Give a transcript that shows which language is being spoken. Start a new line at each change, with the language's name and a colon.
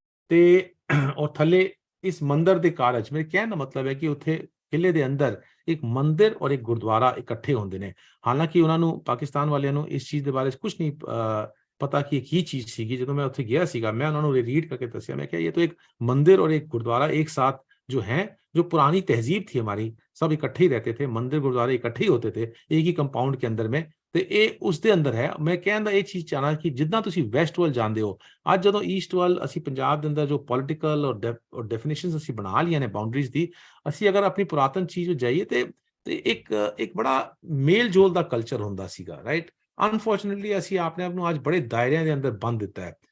Punjabi: ਤੇ ਔਰ ਥੱਲੇ ਇਸ ਮੰਦਰ ਦੇ ਕਾਰਜ, ਮੇਰੇ ਕਹਿਣ ਦਾ ਮਤਲਬ ਹੈ ਕਿ ਉੱਥੇ ਕਿਲੇ ਦੇ ਅੰਦਰ ਇੱਕ ਮੰਦਿਰ ਔਰ ਇੱਕ ਗੁਰਦੁਆਰਾ ਇਕੱਠੇ ਹੁੰਦੇ ਨੇ। ਹਾਲਾਂਕਿ ਉਹਨਾਂ ਨੂੰ, ਪਾਕਿਸਤਾਨ ਵਾਲਿਆਂ ਨੂੰ ਇਸ ਚੀਜ਼ ਦੇ ਬਾਰੇ ਕੁਝ ਨਹੀਂ ਪਤਾ ਕਿ ਇਹ ਕੀ ਚੀਜ਼ ਸੀਗੀ। ਜਦੋਂ ਮੈਂ ਉੱਥੇ ਗਿਆ ਸੀਗਾ, ਮੈਂ ਉਹਨਾਂ ਨੂੰ ਰੀਡ करके ਦੱਸਿਆ,
Hindi: मैं क्या ये तो एक मंदिर और एक गुरुद्वारा एक साथ जो है, जो पुरानी तहजीब थी हमारी, सब इकट्ठे ही रहते थे, मंदिर गुरुद्वारे इकट्ठे ही होते थे एक ही कंपाउंड के अंदर में।
Punjabi: ਤੇ ਇਹ ਉਸ ਦੇ ਅੰਦਰ ਹੈ। ਮੈਂ ਕਹਿਣ ਦਾ ਇਹ ਚੀਜ਼ ਚਾਹਨਾ ਕਿ ਜਿੱਦਾਂ ਤੁਸੀਂ ਵੈਸਟ ਵੱਲ ਜਾਂਦੇ ਹੋ, ਅੱਜ ਜਦੋਂ ਈਸਟ ਵੱਲ ਅਸੀਂ ਪੰਜਾਬ ਦੇ ਅੰਦਰ ਜੋ ਪੋਲੀਟੀਕਲ ਔਰ ਡੈਫੀਨੇਸ਼ਨਸ ਅਸੀਂ ਬਣਾ ਲਈਆਂ ਨੇ ਬਾਉਂਡਰੀਜ਼ ਦੀ, ਅਸੀਂ ਅਗਰ ਆਪਣੀ ਪੁਰਾਤਨ ਚੀਜ਼ ਜਾਈਏ ਤੇ ਇੱਕ ਬੜਾ ਮੇਲ ਜੋਲ ਦਾ ਕਲਚਰ ਹੁੰਦਾ ਸੀਗਾ, ਰਾਈਟ। ਅਨਫੋਰਚੂਨੇਟਲੀ ਅਸੀਂ ਆਪਣੇ ਆਪ ਨੂੰ ਅੱਜ ਬੜੇ ਦਾਇਰਿਆਂ ਦੇ ਅੰਦਰ ਬੰਦ ਦਿੱਤਾ ਹੈ।